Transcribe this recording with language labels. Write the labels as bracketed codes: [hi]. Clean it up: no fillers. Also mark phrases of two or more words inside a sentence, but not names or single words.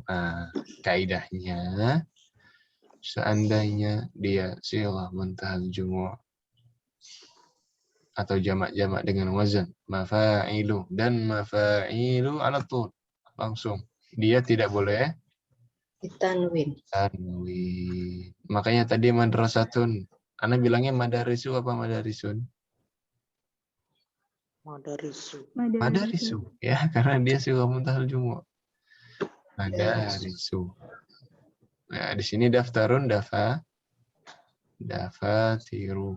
[id] Nah, kaidahnya seandainya dia [ar] صيغة منتهى الجموع' [id] atau jamak-jamak dengan wazan mafa'ilu dan mafa'ilu ala tul, langsung dia tidak boleh Ditanwin. tanwin. Makanya tadi madrasatun, ana bilangnya madarisu apa madarisun? Madarisu ya, karena dia [ar] صيغة منتهى الجموع'. [id] Madarisu. Nah, di sini [ar] دفترٌ دفاترُ.